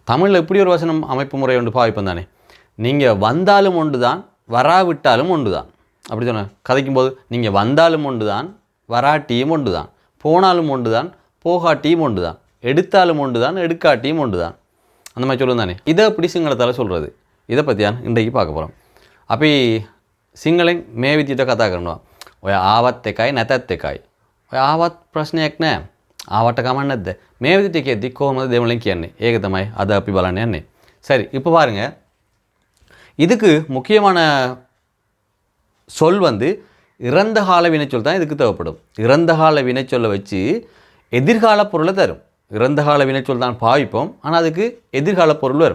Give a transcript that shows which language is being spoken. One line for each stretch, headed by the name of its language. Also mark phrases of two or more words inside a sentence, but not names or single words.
Tamil: தமிழில் இப்படி ஒரு வசனம் அமைப்பு முறை ஒன்று பாவிப்போம் தானே. நீங்கள் வந்தாலும் ஒன்று தான், வராவிட்டாலும் ஒன்று தான். அப்படி சொன்ன கதைக்கும்போது நீங்கள் வந்தாலும் ஒன்று தான், வராட்டியும் ஒன்று தான், போனாலும் ஒன்று தான், போகாட்டியும் ஒன்று தான், எடுத்தாலும் ஒன்று தான், எடுக்காட்டியும் ஒன்று தான். அந்த மாதிரி சொல்லுவோம் தானே. இதை அப்படி சிங்களத்தால் சொல்கிறது. இதை பற்றியான் இன்றைக்கு பார்க்க போகிறோம்.
Sinhala: அப்படி සිංහලෙන් මේ විදිහට කතා කරනවා. ඔය ආවත් එකයි නැතත් එකයි. ඔය ආවත් ප්‍රශ්නයක් නෑ. ආවට කමක් නැද්ද? මේ විදිහට කියද්දි කොහොමද දෙමළෙන් කියන්නේ? ඒක තමයි අද අපි බලන්න යන්නේ.
Tamil: சரி, இப்போ பாருங்க. இதுக்கு முக்கியமான சொல் வந்து இறந்த கால வினைச்சொல் தான் இதுக்கு தேவைப்படும். இறந்த கால வினைச்சொல்லை வச்சு எதிர்கால பொருளை தரும். இறந்த கால வினைச்சொல் தான் பாவிப்போம், ஆனால் அதுக்கு எதிர்கால பொருள் வரும்.